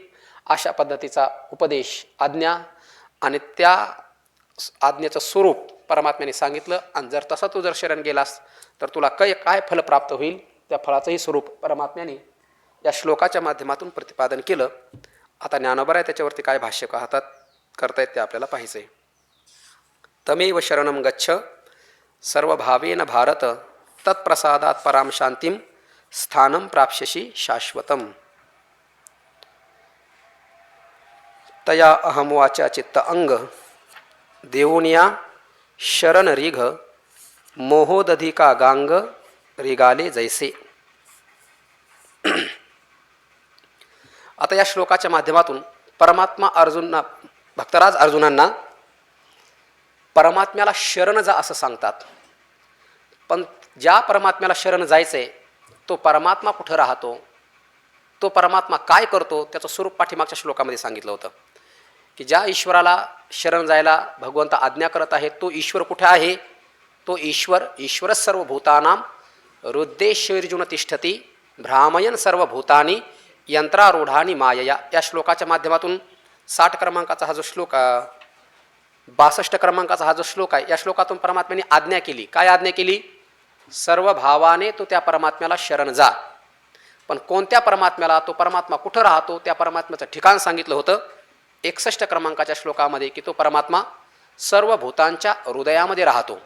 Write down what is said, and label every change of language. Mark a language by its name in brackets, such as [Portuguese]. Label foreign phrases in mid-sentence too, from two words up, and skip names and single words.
[Marathi] अशा पद्धतीचा उपदेश, आज्ञा, आणि त्या आज्ञेचं स्वरूप परमात्म्याने सांगितलं. आणि जर तसा तू जर शरण गेलास, तर तुला काय फल प्राप्त होईल, त्या फळाचंही स्वरूप परमात्म्याने या श्लोकाच्या माध्यमातून प्रतिपादन केलं. आता ज्ञानोबा आहे त्याच्यावरती काय भाष्य करतायत ते आपल्याला पाहिजे. [Sanskrit] तमेव शरणम गच्छ सर्व भावेन भारत, तत्प्रसादात पराम शांतीम स्थानम प्राप्स्यसि शाश्वतम. [Marathi] तया अहम वाचा चित्त अंग देवोनिया शरण रिघ मोहोदधिका गांग रिगाले जैसे. आता या श्लोकाच्या माध्यमातून परमात्मा भक्तराज अर्जुनांना परमात्म्याला शरण जा असं सांगतात. पण ज्या परमात्म्याला शरण जायचंय, तो परमात्मा कुठं राहतो, तो परमात्मा काय करतो, त्याचं स्वरूप पाठीमागच्या श्लोकामध्ये सांगितलं होतं. की ज्या ईश्वराला शरण जायला भगवंत आज्ञा करत आहे, तो ईश्वर कुठे आहे? तो ईश्वर, ईश्वरच [Sanskrit] सर्व भूतानाम हृद्देशैर्जुन तिष्ठती भ्रामयन सर्वभूतानी यंत्रारूढानी मायया. [Marathi] या श्लोकाच्या माध्यमातून 60 क्रमांकाचा हा जो श्लोक 62 क्रमांकाचा हा जो श्लोक आहे, या श्लोकातून परमात्म्याने आज्ञा केली. काय आज्ञा केली? सर्व भावाने तो त्या परमात्म्याला शरण जा. पण कोणत्या परमात्म्याला? तो परमात्मा कुठं राहतो त्या परमात्म्याचं ठिकाण सांगितलं होतं 61 क्रमांकाच्या श्लोकामध्ये, की तो परमात्मा सर्व भूतांच्या हृदयामध्ये राहतो.